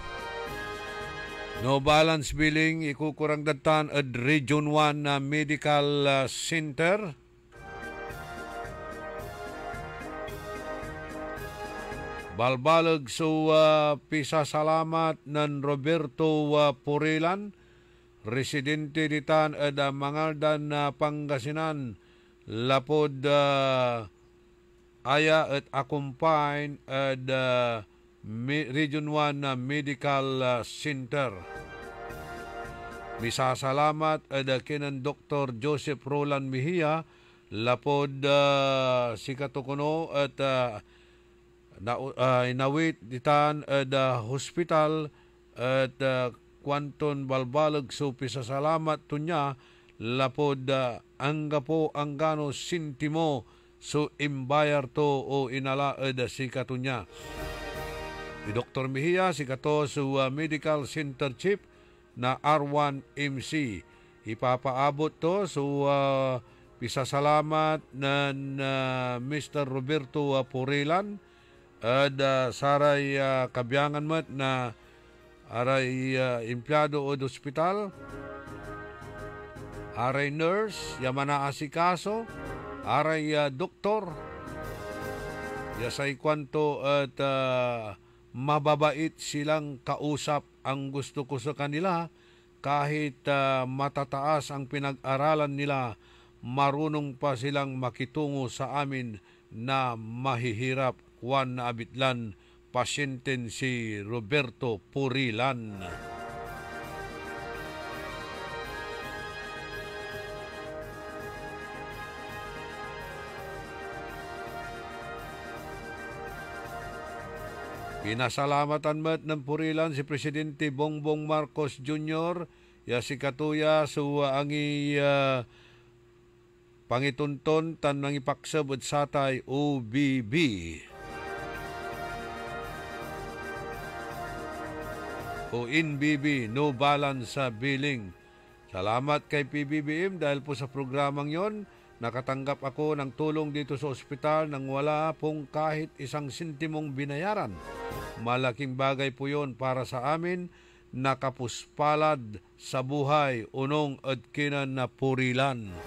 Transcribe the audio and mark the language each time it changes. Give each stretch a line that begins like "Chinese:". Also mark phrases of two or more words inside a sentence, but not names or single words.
English: No balance billing,
Pangasinan: ikukurang datan at Region 1 Medical Center. Balbalag so pisasalamat ng Roberto Purilan, residente ditan at Mangaldan Pangasinan, lapod aya at accompany at Region 1 Medical Center. Misasalamat at kinan Dr. Joseph Roland Mejia, lapod si katukuno at inawit ditan at hospital at kwanton balbalag so pisasalamat to niya lapod angga po anggano sintimo so imbayar to o inalaad si katunya. Ni Dr. Mejia, si kato sa Medical Center Chief na R1MC. Ipapaabot to so pisasalamat ng Mr. Roberto Purilan at saray kabyangan mat na aray empleyado o hospital, aray nurse, yamana asikaso, aray doktor, yasay kwanto at
Filipino: mababait silang kausap. Ang gusto ko sa kanila, kahit matataas ang pinag-aralan nila, marunong pa silang makitungo sa amin na mahihirap.
Pangasinan: Juan na abitlan, pasyenten si Roberto Purilan. Pinasalamatan mat ng Purilan si Presidente Bongbong Marcos Jr. Ya si katuya so angi pangitunton tan nangipaksab at satay OBB. O NBB,
English: no balance
Pangasinan: sa billing.
Filipino: Salamat kay PBBM dahil po sa programang yon, nakatanggap ako ng tulong dito sa ospital nang wala pong kahit isang sentimong binayaran. Malaking bagay po yon para sa amin, nakapuspalad sa buhay,
Pangasinan: unong at kinan na Purilan.